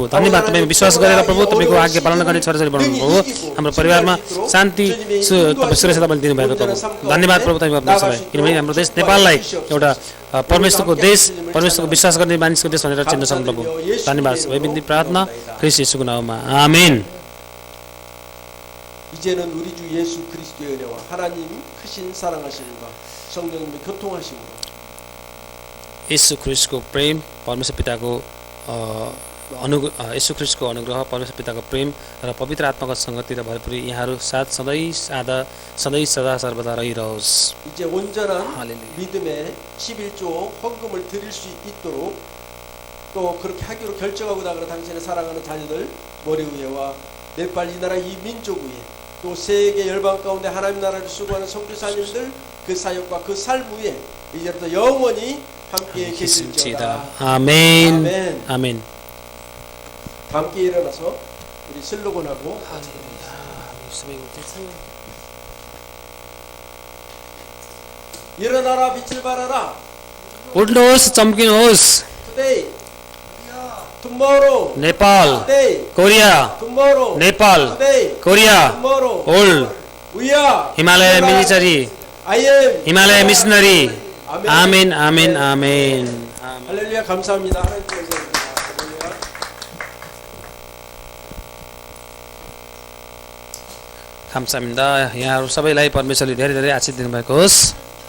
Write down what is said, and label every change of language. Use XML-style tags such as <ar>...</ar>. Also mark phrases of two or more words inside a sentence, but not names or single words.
<ne>धन्यवाद तपाईँ विश्वास गरेर प्रभु तपाईँको आज्ञा पालना गर्ने छोराछोरी बनाउनु प्रभु। हाम्रो परिवारमा शान्ति सुरक्षा तपाईँले दिनुभएको प्रभु। धन्यवाद प्रभु तपाईँ परमेश्वरलाई, किनभने हाम्रो देश नेपाललाई एउटा परमेश्वरको देश, परमेश्वरको विश्वास गर्ने मानिसको देश भनेर चिन्न सक्नु प्रभु। धन्यवाद। सबै बिन्ती प्रार्थना ख्रीष्ट येशूको नाममा। आमेन।</ne> <ko>이제는 우리 주 예수 그리스도의 은혜와 하나님 크신 사랑하심과 성령님의 교통하심으로</ko> <ne>येशू ख्रीष्टको प्रेम, परमेश्वर पिताको येशू ख्रीष्टको अनुग्रह, परमेश्वर पिताको प्रेम र पवित्र आत्माको सङ्गति र भरपुरी यहाँहरू साथ सधैँ सदा सर्वदा रहिरहोस्।</ne> <ko>이제 온전한 할렐루야. 믿음의 11조 헌금을 드릴 수 있도록 또 그렇게 하기로 결정하고 나가는 당신의 사랑하는 자녀들 머리 위에와 네팔 이 나라 이 민족 위에 또 세계 열방 가운데 하나님 나라를 수고하는 선교사님들 그 사역과 그 삶 위에 이제부터 영원히 함께 계실지어다. 아멘. 아멘. 아멘. 함께 일어나서 우리 슬로건하고 일어나라 빛을 발하라.</ko> <ne>उठ्नुहोस्, चम्किनुहोस्।</ne> <en>Today, tomorrow, नेपाल, today, कोरिया, tomorrow, नेपाल, today, कोरिया, tomorrow, ओल्ड, we are हिमालय मिलिटरी, I am हिमालय मिशनरी। आमेन आमेन आमेन।</en> <ko>할렐루야 감사합니다. 하나님 감사합니다. 할렐루야. 감사합니다.</ko> <ne>यहाँहरू सबैलाई परमेश्वरले धेरै धेरै आशीष दिनुभएको होस्।</ne>